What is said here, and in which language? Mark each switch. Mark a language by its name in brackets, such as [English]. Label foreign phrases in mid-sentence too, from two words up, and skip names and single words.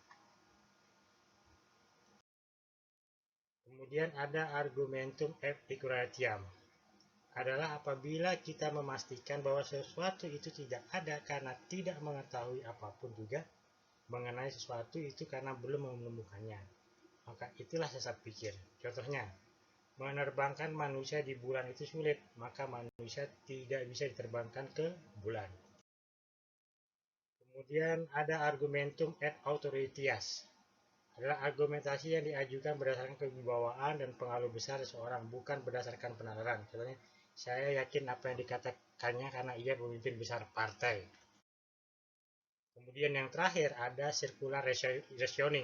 [Indonesian] Kemudian ada [Latin] argumentum epicuratiam, [Indonesian] adalah apabila kita memastikan bahwa sesuatu itu tidak ada karena tidak mengetahui apapun juga mengenai sesuatu itu karena belum menemukannya, maka itulah sesat pikir. Contohnya, menerbangkan manusia di bulan itu sulit, maka manusia tidak bisa diterbangkan ke bulan. Kemudian ada [Latin] argumentum et authoritatis, [Indonesian] adalah argumentasi yang diajukan berdasarkan kewibawaan dan pengaruh besar seseorang, bukan berdasarkan penalaran. Contohnya, saya yakin apa yang dikatakannya karena ia pemimpin besar partai. Kemudian yang terakhir ada [English] circular reasoning.